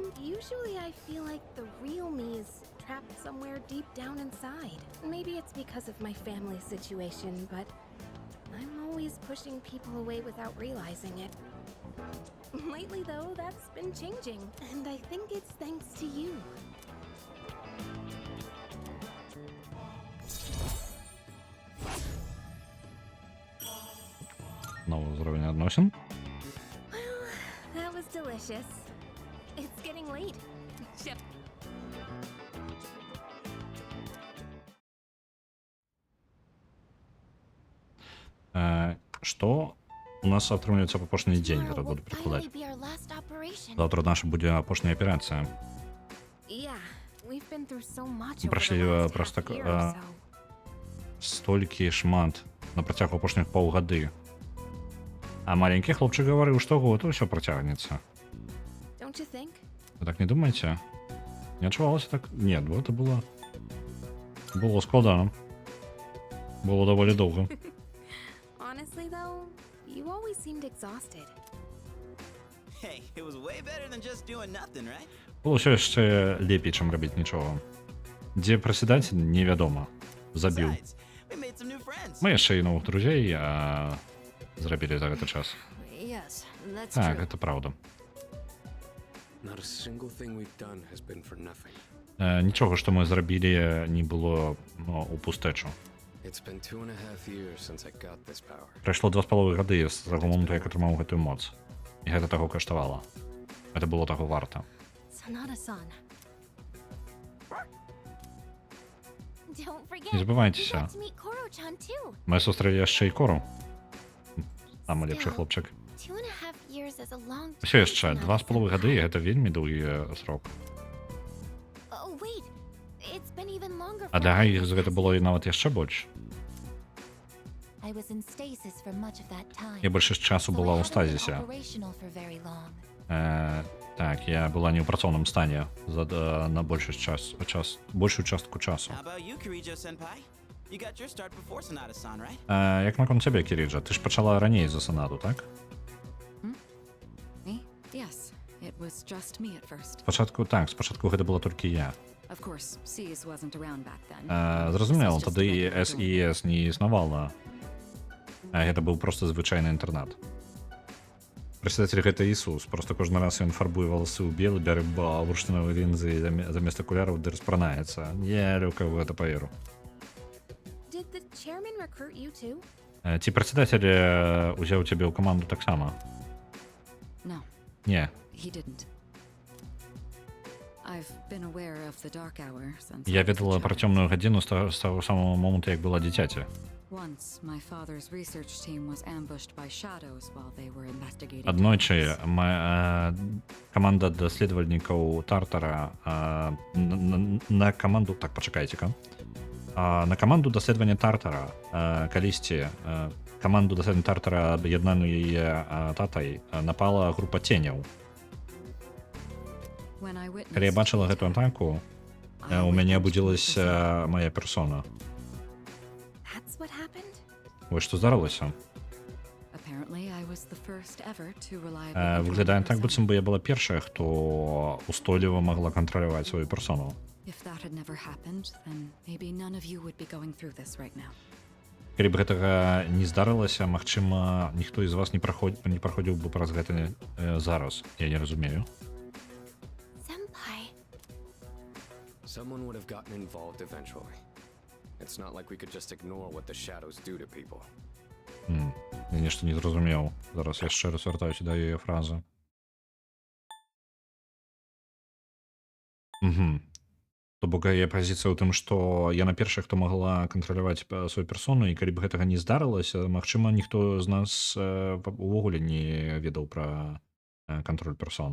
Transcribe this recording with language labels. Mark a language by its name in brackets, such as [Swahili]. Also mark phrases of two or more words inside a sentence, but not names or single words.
[English] Usually I feel like the real me is trapped somewhere deep down inside. Maybe it's because of my family situation, but I'm always pushing people away without realizing it. Lately, though, that's been changing, and I think it's thanks to you. [Russian] Новый уровень относин. [English] Well, that was delicious. It's getting late. Shit. [Belarusian] Што у нас атрымліваецца апошні дзень, [English] Tomorrow [Belarusian] зараз [English] will [Belarusian] буду прыкладаць. [English] finally be our last operation. [Belarusian] Завтра наша будзе апошняя аперацыя. [English] Yeah, we've been through so much [Belarusian] Мы [English] over [Belarusian] прайшлі [English] the last [Belarusian] просто [English] half year or so. [Belarusian] столькі шмат на працягу апошніх паўгады. А маленькі хлопчык гаварыў, што год усё працягнецца. [English] Don't you think? [Belarusian] Вы так не думаеце? Не адчувалася так? Не, гэта было складана. Было даволі доўга. [English] Honestly, though, you always seemed exhausted. Hey, it was way better than just doing nothing, right? [Belarusian] Было ўсё яшчэ лепей, чым рабіць нічога. Дзе прасядаць, невядома. Забіў. [English] Besides, we made some new friends. [Belarusian] Мы яшчэ і новых друзей зрабілі за гэты час. [English] Yes, that's [Belarusian] Так, [English] true. [Belarusian] гэта праўда. [English] Not a single thing we've done has been for nothing. [Belarusian] Нічога, што мы зрабілі, не было у пустэчу. [English] It's been 2.5 years since I got this power. [Belarusian] Прайшло 2,5 гады з таго моманту, як атрымаў гэтую моц. І гэта таго каштавала. Гэта было таго варта. [English] Sanada-san. Don't forget, [Belarusian] Не [English] you [Belarusian] забывайцеся. [English] got to meet Koro-chan too. [Belarusian] Мы сустрэлі яшчэ і Кору. Самы лепшы [English] Still, [Belarusian] хлопчык. [English] 2.5 years is a long [Belarusian] Усё [English] time, [Belarusian] яшчэ [English] Sanada-san. [Belarusian] 2,5 гады, гэта вельмі доўгі срок. [English] Oh, wait. It's been even longer [Belarusian] А [English] for [Belarusian] для [English] me. [Belarusian] іх гэта было і нават яшчэ больш. [English] I was in stasis for much of that time. [Belarusian] Я большасць часу [English] so [Belarusian] была [English] I [Belarusian] ў [English] haven't been [Belarusian] стазісе. [English] operational for very long. [Belarusian] Так, я была не ў працоўным стане на большую частку часу. [English] How about you, Kirijo-senpai? You got your start before Sanada-san, right? [Belarusian] Як наконт цябе, Кіріджа? Ты ж пачала раней за Санаду, так? [English] Me? Yes. It was just me at first. [Belarusian] Спачатку гэта была толькі я. [English] Of course, SEAS wasn't around back then. [Belarusian] Зразумела, [English] This was just [Belarusian] тады [English] a regular dorm. [Belarusian] SES не існавала. Гэта быў проста звычайны інтэрнат. Прадседатель гэта Ісус, просто кожны раз ён фарбуе валасы ў белы, бярэ бурштыновыя лінзы замест акуляраў ды распранаецца. Я лёгка ў гэта паверу. [English] Did the chairman recruit you too? [Belarusian] Ці прадседатель узяў цябе ў каманду таксама? [English] No, [Belarusian] Не. [English] he didn't. I've been aware of the dark hour since [Belarusian] Я [English] I was a [Belarusian] ведала пра [English] child. [Belarusian] цёмную гадзіну з таго самого моманту, як была дзіцяці. [English] Once, my father's research team was ambushed by shadows while they were investigating. [Belarusian] Аднойчы каманда даследавальнікаў Тартара на каманду... Так, пачакайце-ка. На каманду даследавання Тартара калісьці каманду даследавання Тартара аб'яднаную яе татай напала група ценяў. [English] When I [Belarusian] Калі я [English] witnessed [Belarusian] бачыла [English] the [Belarusian] гэту [English] attack, [Belarusian] атаку, [English] I [Belarusian] у мяне [English] witnessed [Belarusian] абудзілася мая персона. [English] That's what happened? [Belarusian] Вось што здарылася. [English] Apparently, I was the first ever to reliably [Belarusian] Выглядае [English] control [Belarusian] так, быццам бы я [English] myself. [Belarusian] была першая, хто устойліва магла кантраляваць сваю персону. [English] If that had never happened, then maybe none of you would be going through this right now. [Belarusian] Калі б гэтага не здарылася, магчыма, ніхто з вас не праходзіў бы праз гэта зараз. Я не разумею. [English] Senpai. Someone would have gotten involved eventually. It's not like we could just ignore what the shadows do to people. [Belarusian] Я нешта не зразумеў. Зараз яшчэ раз вяртаюся да яе фразы. То бок яе пазіцыя ў тым, што яна першая, хто магла кантраляваць сваю персону, і калі б гэтага не здарылася, магчыма, ніхто з нас увогуле не ведаў пра кантроль персон.